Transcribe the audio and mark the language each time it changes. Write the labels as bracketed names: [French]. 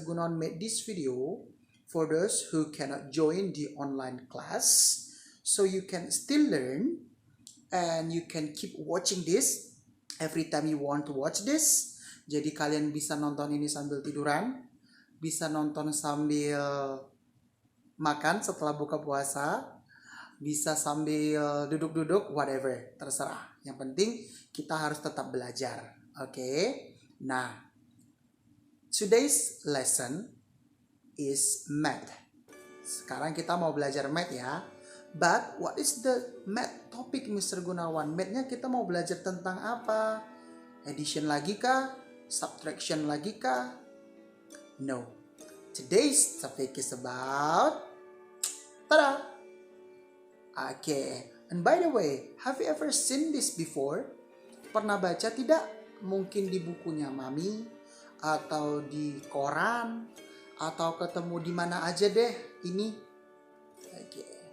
[English] Gunawan made this video for those who cannot join the online class, so you can still learn and you can keep watching this every time you want to watch this. [Indonesian] Jadi kalian bisa nonton ini sambil tiduran, bisa nonton sambil makan setelah buka puasa, bisa sambil duduk-duduk, whatever, terserah. Yang penting kita harus tetap belajar. Oke. [English] Nah, today's lesson is math. [Indonesian] Sekarang kita mau belajar math ya. [English] But what is the math topic, Mr. Gunawan? [Indonesian] Math-nya kita mau belajar tentang apa? Addition lagi kah? Subtraction lagi kah? No. [English] Today's topic is about tada! Okay. And by the way, have you ever seen this before? [Indonesian] Pernah baca tidak? Mungkin di bukunya Mami, atau di koran, atau ketemu di mana aja deh ini. Okay.